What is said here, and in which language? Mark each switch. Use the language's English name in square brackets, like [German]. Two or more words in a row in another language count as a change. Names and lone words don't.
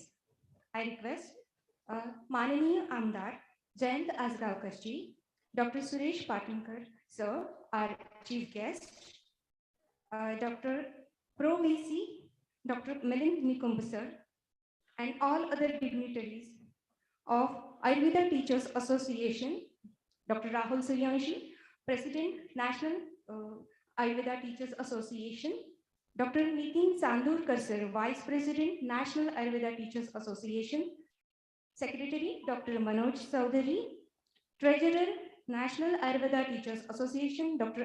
[English] I request [Marathi] माननीय आमदार [English] Jayant Azgaokarji, Dr. Suresh Patinkar, sir, our chief guest, Dr. Pro VC, Dr. Milind Nikumbu, sir, and all other dignitaries of Ayurveda Teachers Association, Dr. Rahul Suryanshi, President, National Ayurveda Teachers Association, Dr. Nitin Sandurkar, sir, Vice President, National Ayurveda Teachers Association, Secretary, Dr. Manoj Chaudhary, Treasurer, National Ayurveda Teachers Association, Dr.